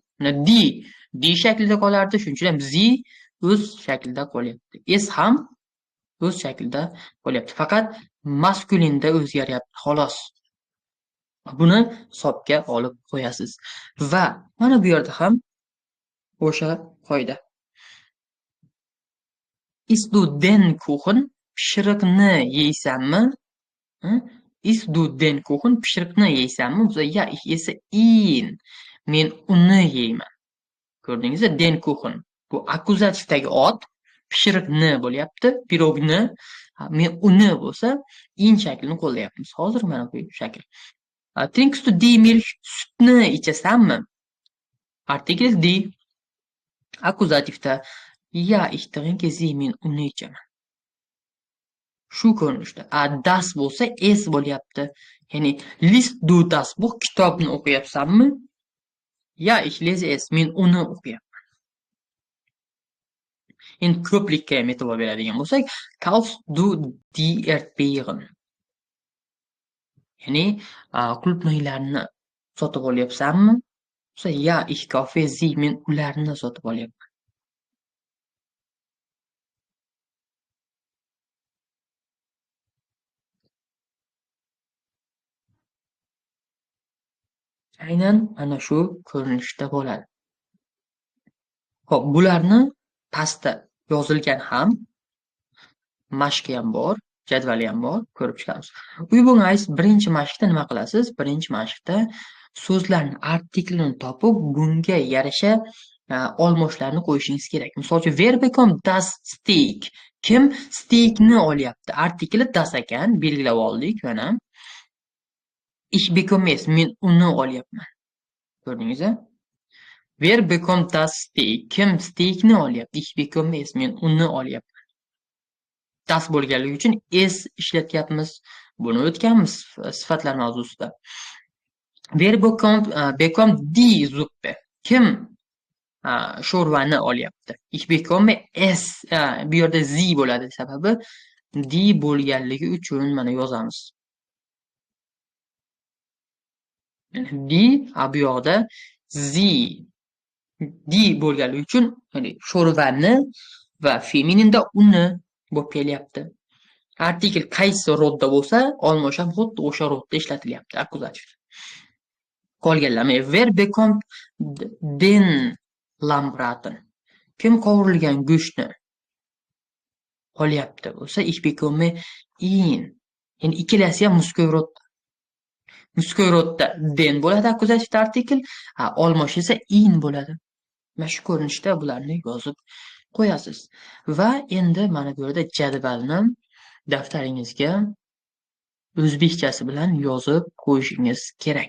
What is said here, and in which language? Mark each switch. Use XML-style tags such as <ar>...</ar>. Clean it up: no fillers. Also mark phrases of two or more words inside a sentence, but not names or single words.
<uz>D shaklida qolardi, shuning uchun ham zi o'z shaklida qolyapti. S ham o'z shaklida qolyapti. Faqat maskulinda o'zgaryapti, xolos. Buni hisobga olib qo'yasiz. Va mana bu yerda ham o'sha qoida.</uz> <de>Isst du den Kuchen?</de> <uz>Pishiriqni yeysanmi?</uz> <de>Isst du den Kuchen?</de> <uz>Pishiriqni yeysanmi? Bo'lsa, ya,</uz> <de>ich esse ihn.</de> <uz>Men uni yeyman. Ko'rdingizmi?</uz> <de>Den Kuchen.</de> <uz>Bu akkuzativdagi ot pishiriqni bo'lyapti, pirogni. Men uni bo'lsa, in shaklini qo'llayapmiz. Hozir mana bu shakl.</uz> <de>Trinkst du die Milch?</de> <uz>Sutni ichasanmi?</uz> <de>Artikel die. Akkuzativda ya, ich trinke sie,</de> <uz>men uni ichaman. Shu ko'rinishda. Das bo'lsa s bo'lyapti.</uz> <de>Ya'ni liest du das Buch,</de> <uz>kitobni o'qiyapsanmi? Ya,</uz> <de>ich lese es,</de> <uz>men uni o'qiyapman. Endi ko'plikka ham e'tibor beradigan bo'lsak,</uz> <de>kaufst du die Erdbeeren?</de> <uz>Ya'ni qulupnaylarni sotib olyapsanmi? Bo'lsa, ya,</uz> <de>ich kaufe sie,</de> <uz>men ularni sotib olyapman. Aynan mana shu ko'rinishda bo'ladi. Xo'p, bularni pastda yozilgan ham, mashqi ham bor, jadvali ham bor, ko'rib chiqamiz. Übungs birinchi mashqda nima qilasiz? Birinchi mashqda so'zlarni artiklini topib, bunga yarasha olmoshlarni qo'yishingiz kerak. Misol uchun,</uz> <de>wer bekommt das Steak?</de> <uz>Kim steakni olyapti? Artikli das ekan, belgilab oldik mana.</uz> <de>Ich bekomme es,</de> <uz>men uni olyapman. Ko'rdingizmi?</uz> <de>Wer bekommt das Steak?</de> <uz>Kim steakni olyapti?</uz> <de>Ich bekomme es,</de> <uz>men uni olyapman. Das bo'lganligi uchun es ishlatyapmiz. Buni o'tganmiz sifatlar mavzusida.</uz> <de>Wer bekommt die Suppe?</de> <uz>Kim sho'rvani olyapti?</uz> <de>Ich bekomme es.</de> <uz>Bu yerda zi bo'ladi, sababi die bo'lganligi uchun mana yozamiz. Die bu yoqda zi. Die bo'lganligi uchun, ya'ni sho'rvani va femininda uni bo'lib kelyapti. Artikel qaysi rodda bo'lsa, olmosh ham xuddi o'sha rodda ishlatilyapti, akkuzativ. Qolganlarni</uz> <de>wer bekommt den Lammbraten?</de> <uz>Kim qovurilgan go'shtni olyapti bo'lsa,</uz> <de>ich bekomme ihn.</de> <uz>Ya'ni ikkalasi ham muskoy rodda. Muskoy rodda den bo'ladi akkuzativ artikel, olmosh esa in bo'ladi. Mana shu ko'rinishda bularni yozib qo'yasiz. Va endi mana bu yerda jadvalni daftaringizga o'zbekchasi bilan yozib qo'yishingiz kerak.</uz>